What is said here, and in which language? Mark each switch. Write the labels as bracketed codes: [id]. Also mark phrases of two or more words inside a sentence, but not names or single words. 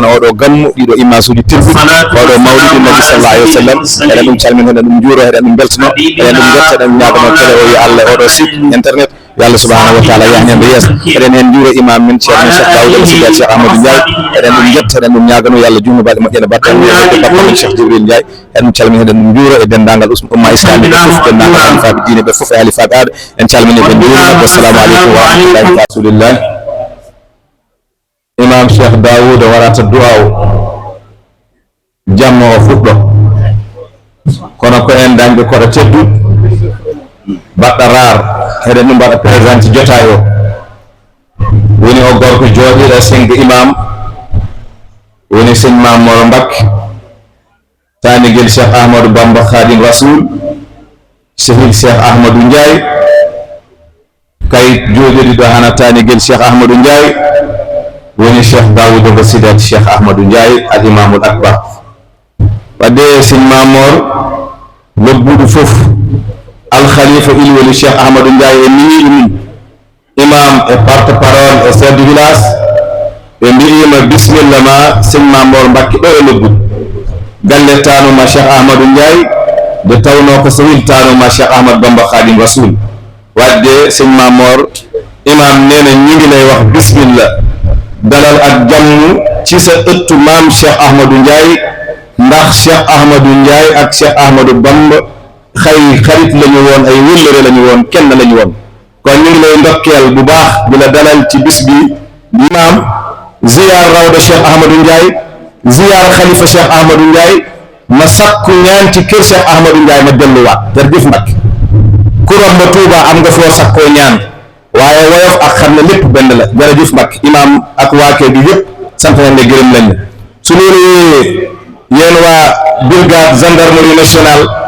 [ff] oɗo gammu ɗiɗo image uji tedduɗi oɗo mawlidi nabi [ar] sallallahu alayhi wa sallam [ff] eɗen ɗum calmina eɗen ɗum juuro eɗen ɗum beltono eɗen ɗum jetta eɗen ɗum ñagono télé o yo Allah oɗo site internet yo Allah [ar] subhanahu wa taala [ff] yahni en ɓe yeeso eɗen hen juuro imam men ceerno cheikh Daouda Sida cheikh Ahmadou Ndiaye eɗen ɗum jetta eɗen ɗum ñagano yo Allah junno balɗe moƴƴene batta bakka men cheikh Djibril Ndiaye eɗen ɗum calmina eɗen ɗum juuro e dendagal umma islamique fof dendagal halifaɓe diine ɓe fof e halifaɓe aade en calmini ɓe juurima [ar] wassalamu aleykum wa rahmatullahi wa rasulillah [ff] imam cheikh Daouda waɗata du'a o jamma o fuɗɗo kono ko en dañɓe koɗo teddu baɗɗa rar heɗen ɗum mbaɗa présenté jotay o woni o gorko jooɗiɗo sengo imam woni seigne Mamoro Mbakke taniguel cheikh Ahmadou Bamba Khadim Rasoul sehil cheikh Ahmadou Ndiaye kayit jooɗiɗo hana taniguel cheikh Ahmadou Ndiaye woni cheikh Daouda Mbo Sida cheikh Ahmadou Ndiaye [ar] al imamul akbar [ff] wadde seigne Mamor lobbuɗo fof al khalifa Ilweli cheikh Ahmadou Ndiaye e miñiɗo mum imam e [fr] porte parole [ff] e [fr] chef de [ff] village ɓe mbi'ima bisimilla ma seigne Mamor Mbakke ɗo e lobbuɗo galle tanuma cheikh Ahmadou Ndiaye nde tawno ko sehil tanuma cheikh Ahmadou Bamba Khadim Rasoul wadde seigne Mamor imam nena ñiginay wax bisimilla [wo] dalal ak jàmm ci sa ëttu maam cheikh Ahmadou Ndiaye ndax cheikh Ahmadou Ndiaye ak cheikh Ahmadou Bamba xarit lañu woon ay wëllëre lañu woon kenn lañu woon kon ñu ngi lay ndokkeel bu baax di la dalal ci bis bi imam ziyaar rawda cheikh Ahmadou Ndiaye ziyaar xalifa cheikh Ahmadou Ndiaye ma sakku ñaan ci kër cheikh Ahmadou Ndiaye ma delluwaat jërëjëf Mbakke ku romb Tuuba am nga foo sakkoo ñaan waaye woyof ak xam ne lépp benn la jërëjëf Mbakke imam ak waa kër gi yëpp sant nañ la gërëm lañ la su loolu yéen waa [fr] brigade gendarmerie nationale